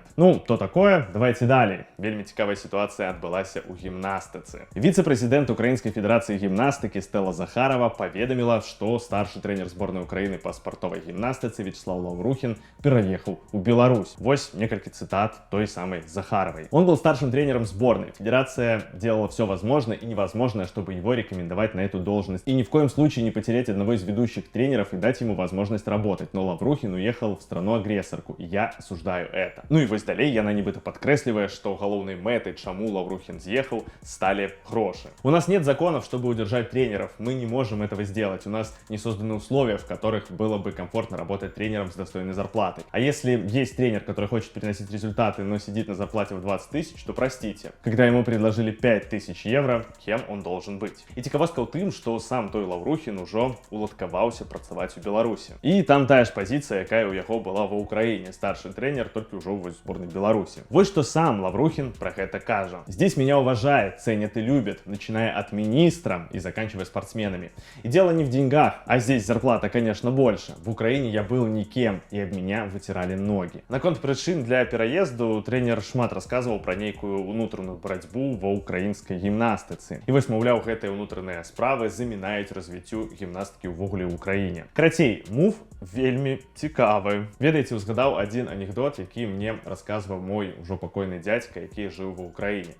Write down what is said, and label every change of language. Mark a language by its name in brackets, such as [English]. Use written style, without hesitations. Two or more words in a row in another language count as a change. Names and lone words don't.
[Russian] Ну, то такое, давайте [Belarusian] далей. Вельмі цікавая сітуацыя адбылася ў гімнастыцы. Віцэ-прэзідэнт Украінскай федэрацыі гімнастыкі Стэла Захарова паведаміла, што старшы трэнер зборнай Украіны па спартовай гімнастыцы Вячеслав Лаўрухін пераехаў у Беларусь. Вось некалькі цытат той самой Захаровой. [Russian] Он был старшим тренером сборной. Федерация делала все возможное и невозможное, чтобы его рекомендовать на эту должность. И ни в коем случае не потерять одного из ведущих тренеров и дать ему возможность работать. Но Лаврухин уехал в страну-агрессорку, и я осуждаю это. [Belarusian] Ну и вось далей яна нібыта падкрэслівае, што галоўнай мэтай, чаму Лаврухин з'ехаў, [Ukrainian] стали гроши. [Russian] У нас нет законов, чтобы удержать тренеров. Мы не можем этого сделать. У нас не созданы условия, в которых было бы комфортно работать тренером с достойной зарплатой. А если есть тренер, который хочет приносить результаты, но сидит на зарплате в 20 тысяч, то простите. Когда ему предложили 5000 евро, кем он должен быть? [Belarusian] И цікавостка ў тым, што сам той Лаўрухін ужо уладкаваўся працаваць у Беларусі. І там тая ж пазіцыя, якая ў яго была ва Украіне. [Russian] Старший тренер, [Belarusian] толькі ўжо ў зборнай Беларусі. [Russian] Вот что сам Лаврухин про это кажа. Здесь меня уважают, ценят и любят, начиная от министра и заканчивая спортсменами. И дело не в деньгах, а здесь зарплата, конечно, больше. В Украине я был никем, и об меня вытирали ноги. [Belarusian] Наконт прычын для пераезду тренер шмат рассказывал про нейкую унутраную барацьбу ва украінскай гімнастыцы. І вось, маўляў, гэтыя унутраныя справы замінаюць развіццю гімнастыкі ўвогуле ў Украіне. Карацей, мув вельмі цікавы. Ведаеце, узгадаў адзін анекдот, які мне расказваў мой ужо пакойны дзядзька, які жыў ва Украіне.